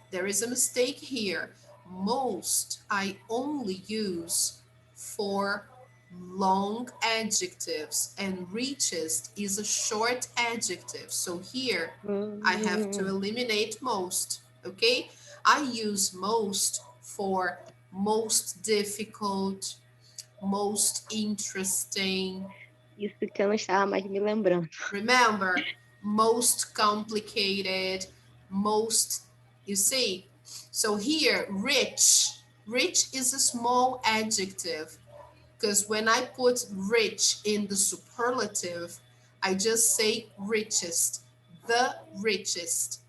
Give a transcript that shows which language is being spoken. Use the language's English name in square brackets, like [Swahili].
[English] There is a mistake here. Most I only use for long adjectives, and richest is a short adjective. So here I have to Hum, eliminate most. Okay? I use most for most difficult, most interesting. [Portuguese] isso que eu não estava mais me lembrando. [English] Remember, most complicated, most, you see. So here, rich. Rich is a small adjective because when I put rich in the superlative, I just say richest, the richest.